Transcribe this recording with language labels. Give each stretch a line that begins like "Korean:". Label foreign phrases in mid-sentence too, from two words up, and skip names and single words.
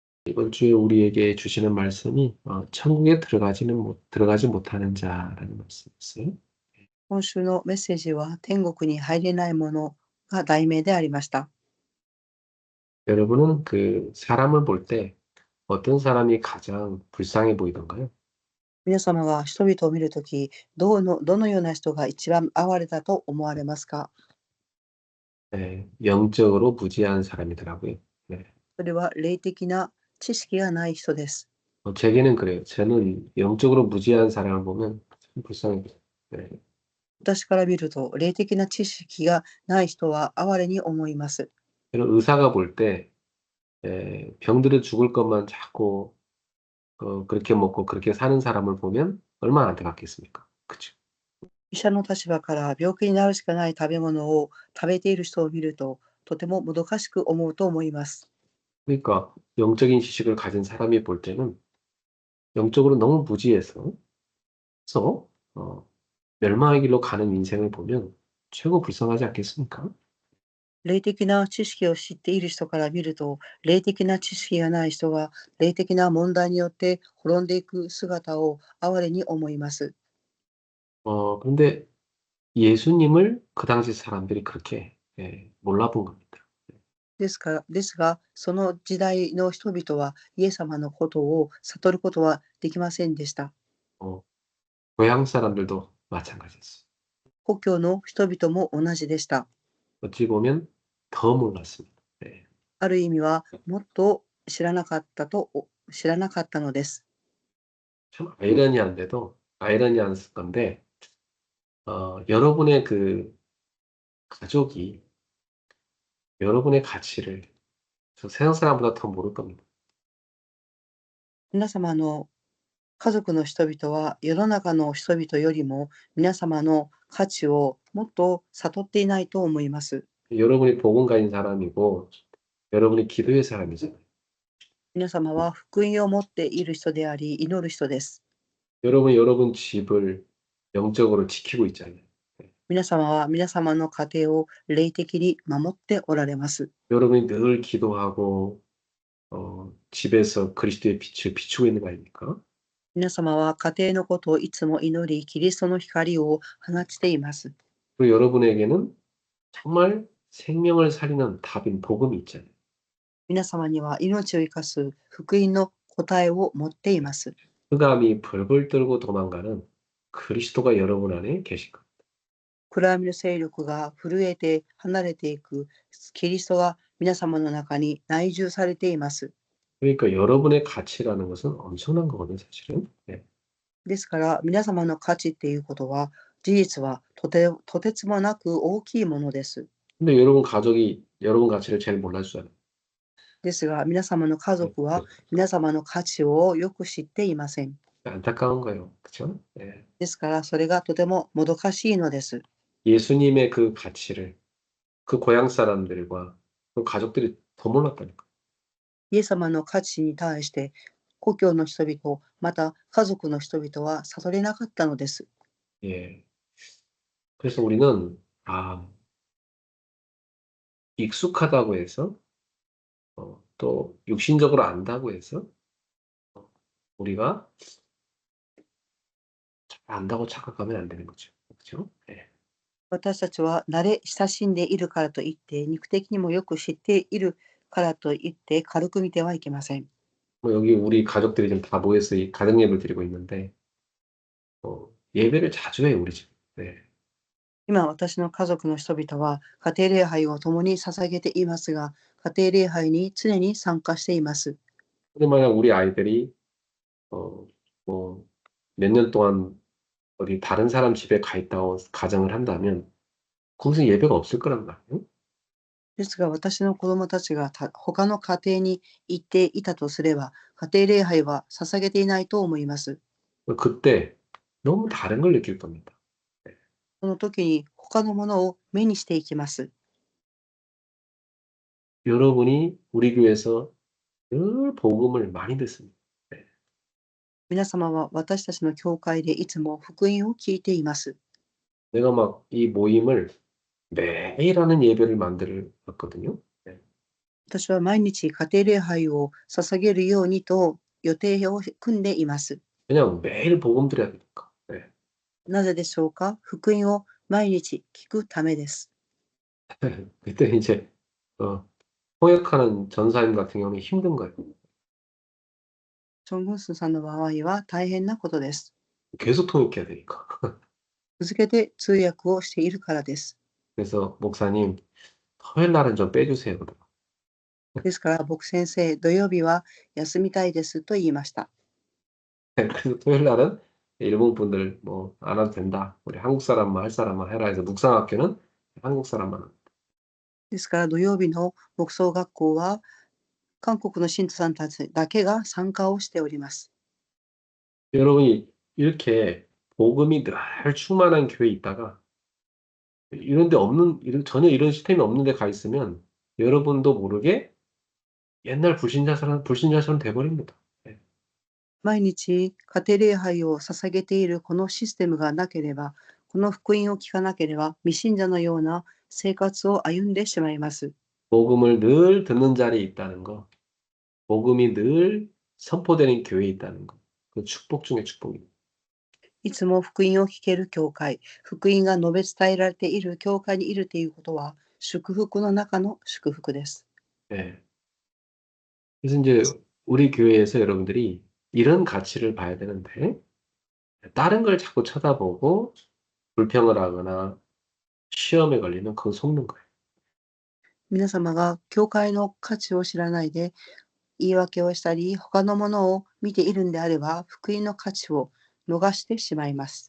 Korean: 이번 주에 우리에게 주시는 말씀이 천국에 들어가지 못하는 자라는 말씀이었어요.
Japanese: 今週のメッセージは天国に入れないものが題名でありました。
Korean: 여러분은 그 사람을 볼 때 어떤 사람이 가장 불쌍해 보이던가요?
Japanese: 皆様が人々を見るとき、どのような人が一番哀れだと思われますか？
Korean: 네, 영적으로 무지한 사람이더라고요. 네.
Japanese: それは霊的な知識がない人です。
Korean: 제게는 그래요. 저는 영적으로 무지한 사람을 보면 참 불쌍해요. 네.
Japanese: 私から見ると、霊的な知識がない人は哀れに思います。
Korean: 저는 의사가 볼 때 병들어 죽을 것만 자꾸 그렇게 먹고 그렇게 사는 사람을 보면 얼마나 안타깝겠습니까? 그죠?
Japanese: 医者の立場から病気になるしかない食べ物を食べている人を見ると、とてももどかしく思うと思います。
Korean: 그러니까 영적인 지식을 가진 사람이 볼 때는 영적으로 너무 무지해서 그래서 멸망의 길로 가는 인생을 보면 최고 불쌍하지 않겠습니까?
Japanese: 霊的な知識を知っている人から見ると、霊的な知識がない人が霊的な問題によって滅んでいく姿を哀れに思います。
Korean: 그런데 예수님을 그 당시 사람들이 그렇게 몰라본 겁니다.
Japanese: ですが、その時代の人々はイエス様のことを悟ることはできませんでした。
Korean: 어, 고향 사람들도 마찬가지였어요.
Japanese: 故郷の人々も同じでした。
Korean: 어찌 보면 더 몰랐습니다. 네.
Japanese: ある意味はもっと知らなかったのです。
Korean: 참 아이러니한 건데 여러분의 그 가족이 여러분의 가치를 세상 사람보다 더 모를 겁니다.
Japanese: 皆様の家族の人々は世の中の人々よりも皆様の価値をもっと悟っていないと思います。
Korean: 여러분이 복음 가진 사람이고 여러분이 기도의 사람이잖아요.
Japanese: 皆様は福音を持っている人であり、祈る人です。
Korean: 여러분이 여러분 집을 영적으로 지키고 있잖아요.
Japanese: 皆様は皆様の家庭を霊的に守っておられます。
Korean: 여러분이 늘 기도하고 집에서 그리스도의 빛을 비추고 있는 거 아닙니까?
Japanese: 皆様は家庭のことをいつも祈り、キリストの光を放ちています。
Korean: 그리고 여러분에게는 정말 생명을 살리는 답인 복음이 있잖아요.
Japanese: 皆様には命を生かす福音の答えを持っています。
Korean: 흑암이 벌벌 떨고 도망가는 그리스도가 여러분 안에 계실 겁니다.
Japanese: 暗闇の勢力が震えて離れていくキリストが皆様の中に内住されています。
Korean: 그러니까 여러분의 가치라는 것은 엄청난 거거든요, 사실은. 네.
Japanese: ですから皆様の価値っていうことは事実はとてつもなく大きいものです。
Korean: 근데 여러분 가족이 여러분 가치를 제일 몰라주잖아요.
Japanese: ですが皆様の家族は皆様の価値をよく知っていません。
Korean: 안타까운 거예요. 그렇죠? 네.
Japanese: ですからそれがとてももどかしいのです。
Korean: 예수님의 그 가치를 그 고향 사람들과 그 가족들이 더 몰랐다니까.
Japanese: イエス様の価値に対して故郷の人々、また家族の人々は悟れなかったのです。
Korean: 예. 그래서 우리는 익숙하다고 해서 또 육신적으로 안다고 해서 우리가 안다고 착각하면 안 되는 거죠. 그렇죠? 예.
Japanese: 私たちは慣れ親しんでいるからといって肉的にもよく知っているからといって軽く見てはいけません。
Korean: 뭐 여기 우리 가족들이 지금 다 모여서 이 가정 예배를 드리고 있는데 예배를 자주 해요, 우리 집. 네.
Japanese: 今私の家族の人々は家庭礼拝を共に捧げていますが、家庭礼拝に常に参加しています。
Korean: 근데 만약 우리 아이들이 뭐 몇 년 동안 어디 다른 사람 집에 가 있다고 가정을 한다면 거기서 예배가 없을 거란 말이에요.
Japanese: ですが私の子供たちが他の家庭に行っていたとすれば、家庭礼拝は捧げていないと思います。
Korean: 그때 너무 다른 걸 느낄 겁니다.
Japanese: その時に他のものを目にしていきます。
Korean: 여러분이 우리 교회에서 늘 복음을 많이 듣습니다.
Japanese: 皆様は私たちの教会でいつも福音を聞いています。
Korean: 내가 막 이 모임을 매일 하는 예배를 만들었거든요.
Japanese: 私は毎日家庭礼拝を捧げるようにと予定を組んでいます。
Korean: 왜냐면 매일 복음 드려야 되니까. 네.
Japanese: なぜでしょうか？福音を毎日聞くためです。
Korean: 그때 이제 통역하는 전사님 같은 경우는 힘든 거예요.
Japanese: チョン・グンスンさんの場合は大変なことです。
Korean: 계속 통역해야 되니까.
Japanese: 続けて通訳をしているからです。
Korean: 그래서 목사님, 토요일 날은 좀 빼주세요.
Japanese: ですから僕先生、土曜日は休みたいですと言いました。
Korean: 그래서 토요일 날은 일본 분들 뭐 안 와도 된다. 우리 한국 사람만 할 사람만 해라 해서 묵상학교는 한국 사람만 합니다.
Japanese: ですから土曜日の牧草学校は韓国の信徒さんたちだけが参加をしております。
Korean: 여러분이 이렇게 복음이 늘 충만한 교회에 있다가 전혀 이런 시스템이 없는 데 가 있으면 여러분도 모르게 옛날 불신자처럼 돼버립니다. 네.
Japanese: 毎日家庭礼拝を捧げているこのシステムがなければ、この福音を聞かなければ未信者のような生活を歩んでしまいます。
Korean: 복음을 늘 듣는 자리에 있다는 거, 복음이 늘 선포되는 교회에 있다는 거, 그 축복 중에 축복입니다.
Japanese: いつも福音を聞ける教会、福音が述べ伝えられている教会にいるということは祝福の中の祝福です。
Korean: 네. 그래서 이제 우리 교회에서 여러분들이 이런 가치를 봐야 되는데 다른 걸 자꾸 쳐다보고 불평을 하거나 시험에 걸리면 그건 속는 거예요.
Japanese: 皆様が教会の価値を知らないで言い訳をしたり、他のものを見ているんであれば、福音の価値を逃してしまいます。